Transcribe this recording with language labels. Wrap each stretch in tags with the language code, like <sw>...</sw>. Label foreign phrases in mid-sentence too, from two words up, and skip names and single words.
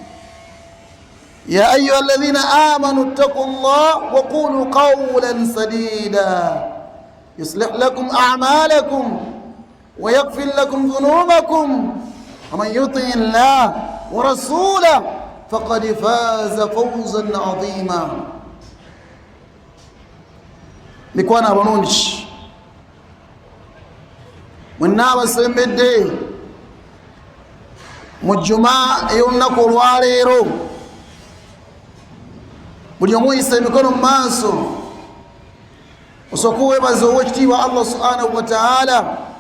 <ar>يا أيها الذين آمنوا اتقوا الله وقولوا قولا سديدا يصلح لكم أعمالكم ويغفر لكم ذنوبكم ومن يطع الله ورسوله فقد فاز فوزا عظيما.</ar> <lg>Mikwana banungi mwenna basembedde mu Jumaa ey'olunaku olwaleero, buli omu yisa emikono mu maaso osooka weebaza ow'ekitiibwa</lg> <ar>الله سبحانه وتعالى</ar>